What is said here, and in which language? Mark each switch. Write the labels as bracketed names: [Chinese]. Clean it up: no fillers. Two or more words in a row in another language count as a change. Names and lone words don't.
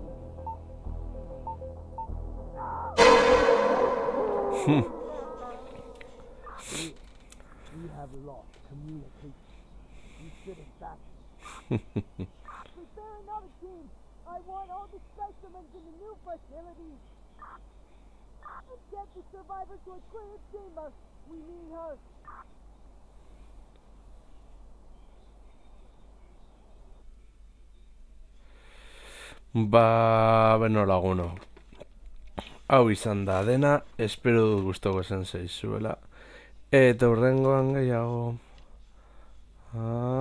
[English] We have lost communication. You should have backed. Prepare another team. I want all the specimens in the new facility. And get the survivor to a clear chamber. We need her. [Basque] Ba, beno laguno. Hau izan da dena, espero dut gustoko esan zaizuela. Eta hurrengoan gehiago.